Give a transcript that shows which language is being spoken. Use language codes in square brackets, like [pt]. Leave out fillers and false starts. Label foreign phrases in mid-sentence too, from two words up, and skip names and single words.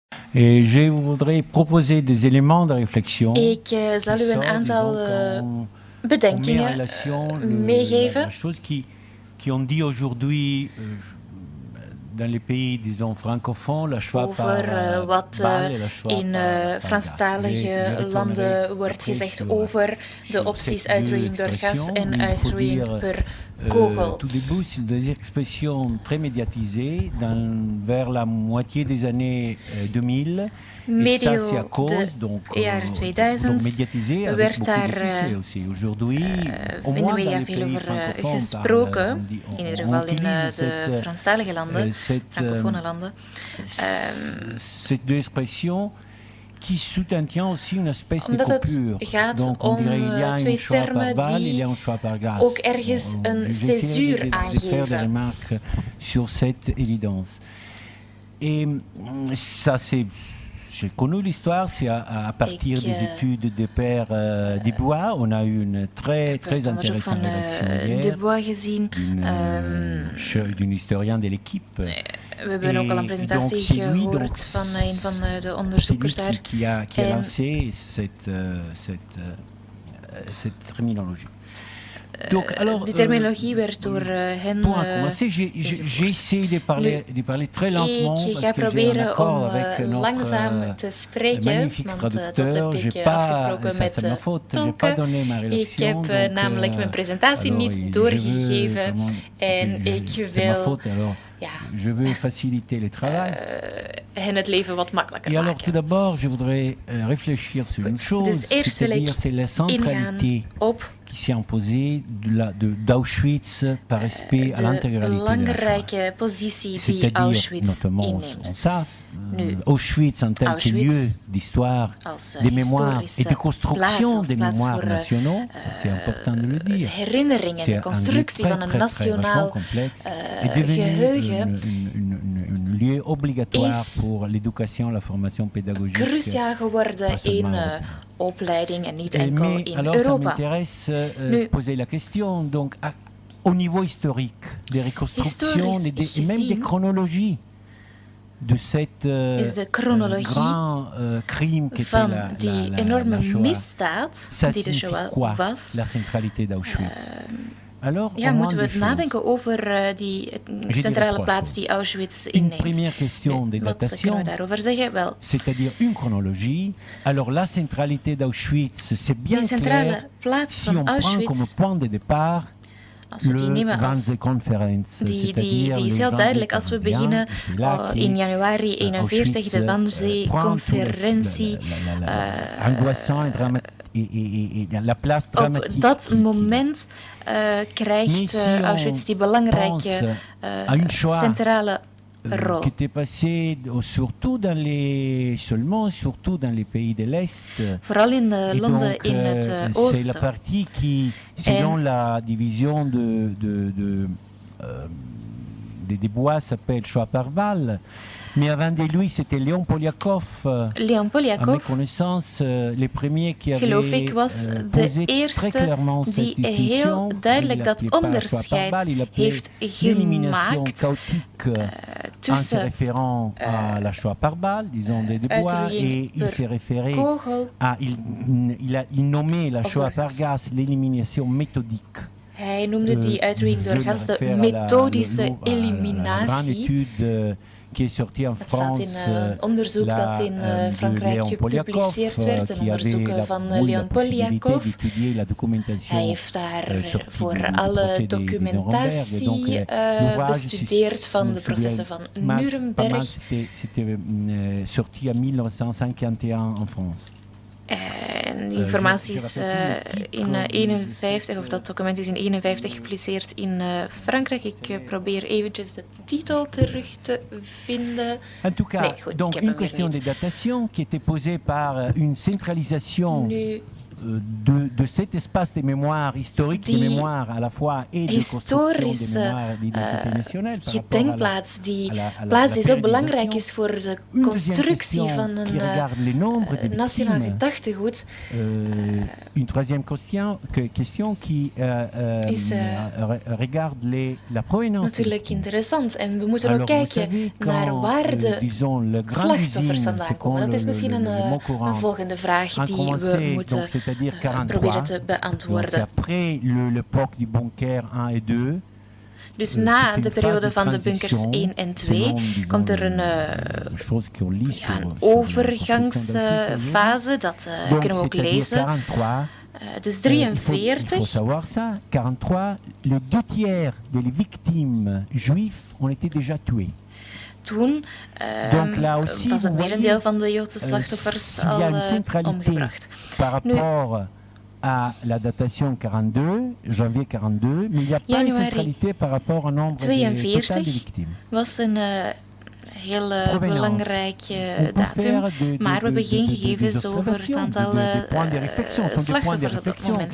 [fr] Et je voudrais proposer des éléments de réflexion. [nl] Ik zal u een aantal bedenkingen meegeven. [fr] La chose qui ont dit aujourd'hui dans les pays, disons, francophones, la choix [nl] over wat in Franstalige landen wordt gezegd over de opties uitroeiing door gas en uitroeiing per kogel. [fr] Tout début, c'est des expressions très médiatisées vers la moitié des années 2000. [nl] Medio de jaren 2000 werd daar in de media veel over gesproken, in ieder geval in de Franstalige landen, francofone landen. [fr] Ces deux expressions qui sous-entend aussi une espèce de coupure. [nl] Het gaat om twee termen die ook ergens een césuur aangeven. [fr] Sur cette évidence. Et ça, j'ai connu l'histoire, c'est à partir des études de Père Desbois. On a eu une très intéressante rédaction d'une historien de l'équipe. [nl] We hebben ook al een presentatie gehoord van een van de onderzoekers daar. [fr] Qui a lancé cette terminologie. Donc, alors, [nl] die terminologie werd door hen [fr] j'ai essayé de parler très lentement. [nl] Ik ga proberen om langzaam te spreken, want dat heb ik afgesproken met tolken. Ik heb namelijk mijn presentatie niet doorgegeven en ik wil [fr] je veux faciliter le travail. [nl] Hen het leven wat makkelijker maken. [fr] Alors, tout d'abord, je voudrais réfléchir sur une chose. [nl] Dus eerst wil ik ingaan op [fr] qui s'est imposée d'Auschwitz par respect à l'intégralité [nl] de belangrijke positie die Auschwitz inneemt. Nu, [fr] Auschwitz en tant que lieu d'histoire, de mémoire et de construction des mémoires nationaux, c'est important de le dire. [nl] Herinneringen, de constructie van een nationaal geheugen [fr] un lieu obligatoire pour l'éducation, la formation pédagogique. [nl] Cruciaal geworden in opleiding en niet enkel in [fr] alors, [nl] Europa. [fr] Ça m'intéresse poser la question, donc au niveau historique, des reconstructions et même des chronologies. [nl] De is de chronologie van die enorme misdaad die de Shoah was. [fr] La centralité d'Auschwitz. [nl] Moeten we nadenken over die centrale plaats die Auschwitz inneemt. Wat kunnen we daarover zeggen? Wel, [fr] c'est-à-dire une chronologie. Alors la centralité d'Auschwitz, c'est bien [nl] die centrale plaats [fr] si [nl] van [fr] on prend comme Auschwitz. point de départ [nl] Als we die nemen als die is heel duidelijk als we beginnen in januari 41 de Wannsee-conferentie. Op dat moment krijgt Auschwitz die belangrijke centrale rol. [fr] Qui était passé surtout dans les pays de l'Est. [nl] Vooral in landen in het oosten. [fr] C'est la partie qui, selon la division des Desbois, s'appelle Shoah par balle. Mais avant de lui, c'était Léon Poliakov. Léon Poliakov, à mes connaissances, les premiers qui avaient [nl] geloof ik, was de eerste die heel duidelijk dat onderscheid heeft gemaakt tussen [fr] la Shoah par balle, disons des Desbois, et il s'est référé à, il nommait la Shoah par gaz l'élimination méthodique. [nl] Hij noemde die uitroeiing door gas de methodische eliminatie. [fr] Qui est sorti en France, [nl] het staat in een onderzoek dat in Frankrijk gepubliceerd werd, een onderzoek van Leon Poliakov. Hij heeft daarvoor alle documentatie bestudeerd van de processen van Nuremberg. [fr] C'était sorti en 1951 en France. [nl] Die informatie is in 51, of dat document is in 51 gepubliceerd in Frankrijk. Ik probeer eventjes de titel terug te vinden. [fr] En tout cas, [nl] nee, goed, [fr] donc une question de datation qui était posée par une centralisation de cet espace de mémoire historique, de mémoire à la fois et de [nl] historische gedenkplaats, die plaats die zo belangrijk is voor de constructie van een nationaal gedachtegoed, [fr] une troisième question qui regarde la provenance. [nl] Natuurlijk interessant. En we moeten ook kijken naar waar de slachtoffers vandaan komen. Dat is misschien een volgende vraag die we moeten proberen te beantwoorden. Dus na de periode van de bunkers 1 en 2 komt er een overgangsfase, dat kunnen we ook lezen. Dus 43. [fr] Il faut savoir ça. 43, les 2/3 des victimes juives ont été déjà tuées. [nl] Toen was het merendeel van de Joodse slachtoffers al omgebracht. [fr] Par rapport à la datation 42, janvier 42, mais il n'y a pas une centralité par rapport au nombre total de victimes. [nl] Was een heel belangrijke datum, maar we hebben geen gegevens over het aantal slachtoffers op dat moment.